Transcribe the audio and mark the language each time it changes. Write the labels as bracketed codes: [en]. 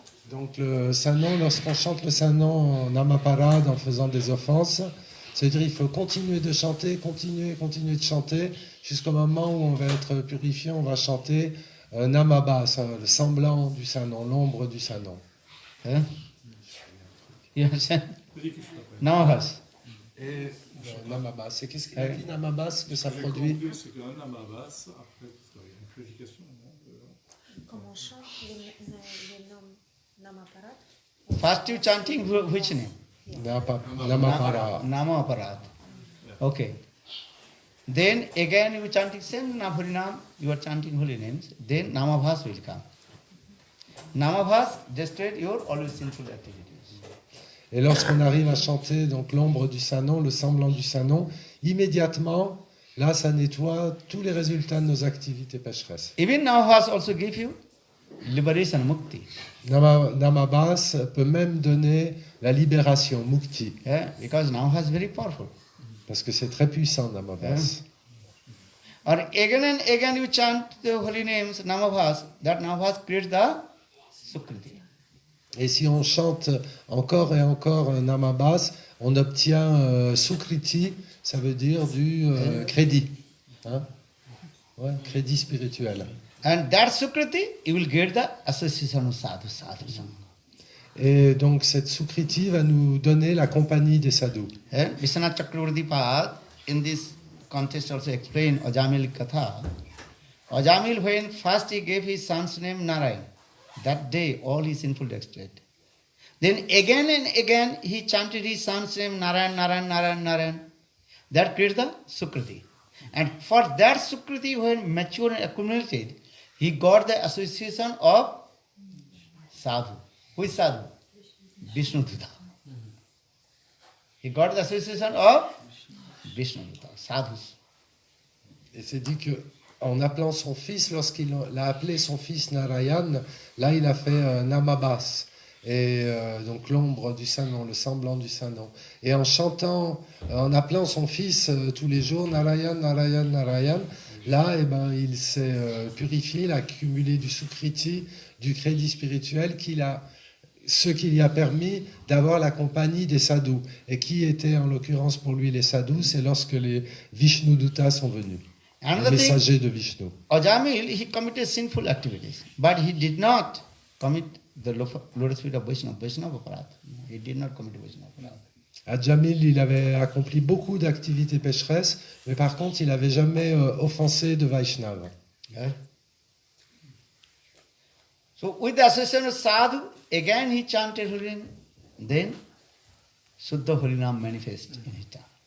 [fr] Donc le saint nom, lorsqu'on chante le saint nom en Namaparad en faisant des offenses, c'est-à-dire il faut continuer de chanter, continuer de chanter, jusqu'au moment où on va être purifié, on va chanter Namabhas, le semblant du saint nom, l'ombre du saint nom. [en] Hein? You understand? [fr] Très difficile après. Namabhas. Et Namabhas, c'est qu'est-ce qu'il a dit Namabhas que ça produit? Compris, c'est qu'un Namabhas, après, il y a une purification. Non, Comme on chante les noms Namaparat. [en] First you chanting which name? Namapara. Namaparad. Okay. Then again you chanting same Harinam, you are chanting holy names, then Namabhas will come. Namabhas destroyed your all your sinful activities. [fr] Et lorsqu'on arrive à chanter donc l'ombre du saint nom, le semblant du saint nom, immédiatement, là, ça nettoie tous les résultats de nos activités pécheresses. [en] Even Namabhas also give you liberation, mukti. [fr] Namabhas peut même donner la libération, mukti, [en] Yeah, because Namabhas is very powerful. [fr] parce que c'est très puissant, Namabhas. [en] Or again and again you chant the holy names, Namabhas, that Namabhas creates the Sukriti. [fr] Et si on chante encore et encore Namabhas, on obtient Sukriti, ça veut dire du crédit. Hein? Ouais, crédit spirituel. [en] And that Sukriti, you will get the association of sadhu, sadhu sangha. [fr] Et donc cette Sukriti va nous donner la compagnie des sadhus. [en] And Vishwanath Chakravarti Pad, in this context also explained Ajamil Katha. Ajamil, when first he gave his son's name Narayan, that day all his sinful deeds died. Then again and again he chanted his son's name Narayan, Narayan, Narayan, Narayan. That creates the Sukriti. And for that Sukriti, when mature and accumulated, he got the association of sadhu. Who is sadhu? Vishnu Dutta. He got the association of Vishnu Dutta, sadhus. [fr] Et c'est dit que en appelant son fils, lorsqu'il a appelé son fils Narayan, là il a fait Namabhas, et donc l'ombre du saint nom, le semblant du saint nom. Et en chantant, en appelant son fils tous les jours Narayan, Narayan, Narayan, là il s'est purifié, il a accumulé du sukriti, du crédit spirituel ce qui lui a permis d'avoir la compagnie des sadhus. Et qui étaient en l'occurrence pour lui les sadhus, c'est lorsque les Vishnu Dutta sont venus. Les [en] Another thing, [fr] messagers de Vishnu. [en] Ajamil, he committed sinful activities, but he did not commit the lotus feet of Vaishnava Aparat. He did not commit Vaishnava Aparat. [fr] Ajamil, il avait accompli beaucoup d'activités pécheresses, mais par contre, il n'avait jamais offensé de Vaishnava. [en] Okay? So with the association of sadhu, again he chanted Harinam, then Suddha Harinam manifest in his tongue.